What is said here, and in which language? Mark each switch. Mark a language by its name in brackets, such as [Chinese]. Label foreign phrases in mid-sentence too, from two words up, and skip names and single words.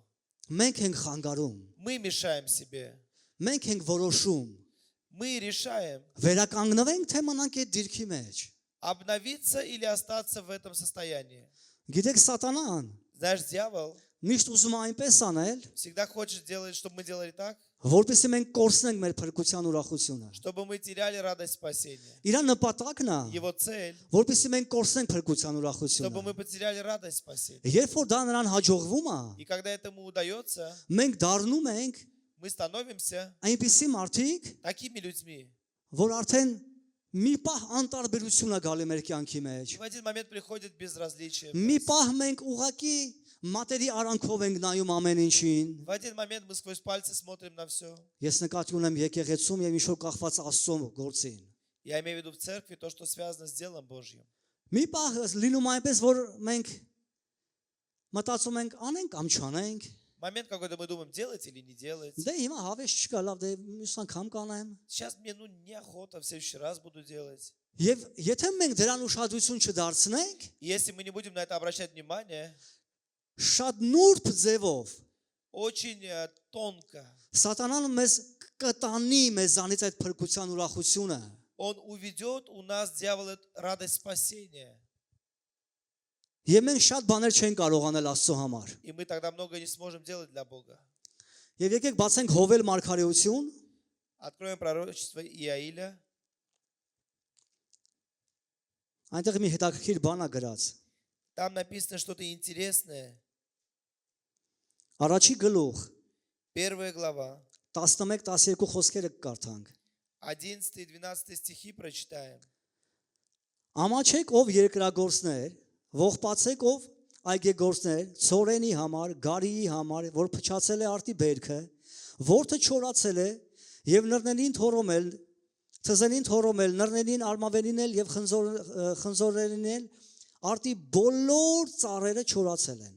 [Armenian] Մենք ենք խանգարում։ [Russian] Мы мешаем себе. [Armenian] Մենք ենք որոշում։ [Russian] Мы решаем, [Armenian] Վերականգնվենք թե մնանք այդ դիրքի մեջ։ [Russian] обновиться или остаться в этом состоянии. [Armenian] Գիտեք, սատանան [Russian] Знаешь, дьявол [Armenian] միշտ ուզում է այնպես անել, [Russian] всегда хочет делать, чтобы мы делали так, [Armenian] որպեսզի մենք կորցնենք մեր փրկության ուրախությունը։ [Russian] чтобы мы теряли радость спасения. [Armenian] Իր նպատակն է, [Russian] Его цель, [Armenian] որպեսզի մենք կորցնենք փրկության [Russian] чтобы [Armenian] ուրախությունը։ [Russian] мы потеряли радость спасения. [Armenian] Երբ որ դա նրան հաջողվում է, [Russian] И когда этому удается, [Armenian] մենք դառնում ենք [Russian] мы становимся [Armenian] այնպիսի մարդիկ, [Russian] такими людьми. [Armenian] որ արդեն մի պահ անտարբերություն է գալի մեր կյանքի մեջ։ [Russian] И в один момент приходит безразличие. [Armenian] Մի պահ մենք ուղակի մատերի արանքով ենք նայում ամեն ինչին։ [Russian] В один момент мы сквозь пальцы смотрим на все. [Armenian] Ես նկատի ունեմ եկեղեցում եւ ինչ-որ կախված Աստծո գործին։ [Russian] Я имею в виду в церкви то, что связано с делом Божьим. [Armenian] Մի պահ լինում այնպես, որ մենք մտածում ենք անենք կամ չանենք։ [Russian] Момент какой-то мы думаем, делать или не делать. [Armenian] Դե հիմա հավես չկա, лав դե մյուս անգամ կանեմ։ [Russian] Сейчас мне неохота, в следующий раз буду делать. [Armenian] Եվ եթե մենք դրան ուշադրություն չդարձնենք, [Russian] И если мы не будем на это обращать внимание, [Armenian] շատ նուրբ ձևով [Russian] очень тонко [Armenian] սատանան մեզ կտանի մեզանից այդ փրկության ուրախությունը։ [Russian] он уведет у нас, дьявол, радость спасения. [Armenian] Եվ մենք շատ բաներ չենք կարող անել Աստծո համար։ [Russian] И мы тогда много не сможем делать для Бога. [Armenian] Եվ եկեք բացենք Հովել մարգարեություն, [Russian] Откроем пророчество Иаиля. [Armenian] այնտեղ մի հետաքրքիր բան է գրած։ [Russian] Там написано что-то интересное. [Armenian] Առաջի գլուխ [Russian] 1 глава, [Armenian] 11-12 խոսքերը կկարդանք։ [Russian] 11 и 12 стихи прочитаем. [Armenian] Ամաչեք ով երկրագործներ, ողբացեք ով այգեգործներ, ծորենի համար, գարիի համար, որ փչացել է արտի բերքը, որթը չորացել է Եվ նռնենին թորոմել, թզենին թորոմել, նռնենին արմավենին էլ եւ խնձորերին էլ արտի բոլոր ծառերը չորացել են։